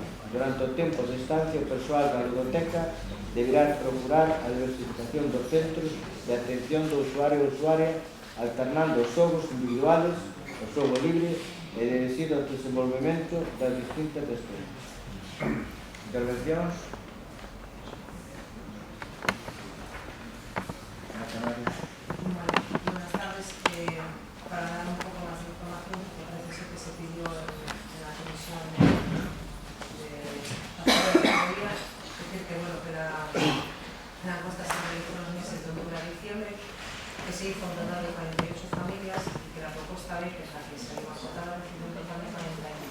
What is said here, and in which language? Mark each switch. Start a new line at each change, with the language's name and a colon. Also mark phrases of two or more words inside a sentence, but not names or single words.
Galician: Durante o tempo de estancia, o persoal da biblioteca deberá procurar a diversificación dos centros de atención do usuario ou usuaria, alternando os xogos individuales, o xogo libre e dirixido ao desenvolvemento das distintas esferas. Intervencións?
Spanish: Buenas tardes. Para dar un poco más de información, que parece ser que se pidió en la comisión de auditoría, es decir, que bueno, que la encuesta se realizó en los meses de octubre a diciembre, que se hizo un total de 48 familias y que la propuesta B, que es la que se iba a votar, recibió un total de 41.